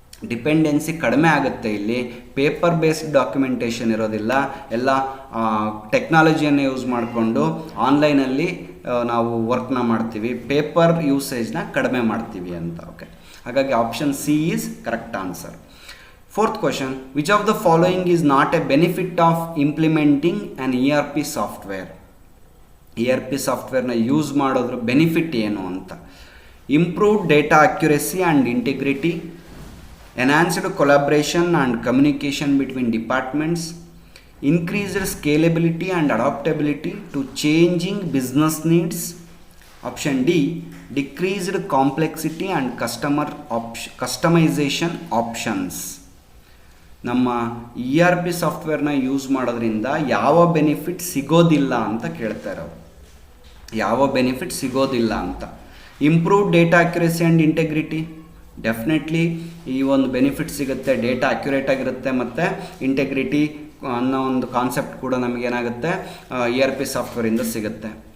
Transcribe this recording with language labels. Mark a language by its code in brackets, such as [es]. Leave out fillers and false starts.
[kn] Dependency ಕಡಿಮೆ ಆಗುತ್ತೆ. ಇಲ್ಲಿ ಪೇಪರ್ ಬೇಸ್ಡ್ ಡಾಕ್ಯುಮೆಂಟೇಷನ್ ಇರೋದಿಲ್ಲ, ಎಲ್ಲ ಟೆಕ್ನಾಲಜಿಯನ್ನು ಯೂಸ್ ಮಾಡಿಕೊಂಡು ಆನ್ಲೈನಲ್ಲಿ ನಾವು ವರ್ಕ್ನ ಮಾಡ್ತೀವಿ, ಪೇಪರ್ ಯೂಸೇಜ್ನ ಕಡಿಮೆ ಮಾಡ್ತೀವಿ ಅಂತ. ಓಕೆ, ಹಾಗಾಗಿ [en] Option C is correct answer. Fourth question, which of the following is not a benefit of implementing an ERP software? [kn] ERP ಸಾಫ್ಟ್ವೇರ್ನ ಯೂಸ್ ಮಾಡೋದ್ರ ಬೆನಿಫಿಟ್ ಏನು ಅಂತ. [en] Improved data accuracy and integrity, enhanced collaboration and communication between departments, increased scalability and adaptability to changing business needs. Option D, decreased complexity and customization options. [kn] ನಮ್ಮ ERP ಸಾಫ್ಟ್ವೇರ್ನ use ಮಾಡೋದ್ರಿಂದ ಯಾವ benefit ಸಿಗೋದಿಲ್ಲ ಅಂತ ಕೇಳ್ತಾರೆ ಅವರು. ಯಾವ ಬೆನಿಫಿಟ್ ಸಿಗೋದಿಲ್ಲ ಅಂತ. Improved data accuracy and integrity, definitely ಈ ಒಂದು ಬೆನಿಫಿಟ್ ಸಿಗುತ್ತೆ, ಡೇಟಾ ಅಕ್ಯುರೇಟ್ ಆಗಿರುತ್ತೆ ಮತ್ತು ಇಂಟೆಗ್ರಿಟಿ ಅನ್ನೋ ಒಂದು ಕಾನ್ಸೆಪ್ಟ್ ಕೂಡ ನಮಗೇನಾಗುತ್ತೆ ERP ಸಾಫ್ಟ್ವೇರಿಂದ ಸಿಗುತ್ತೆ.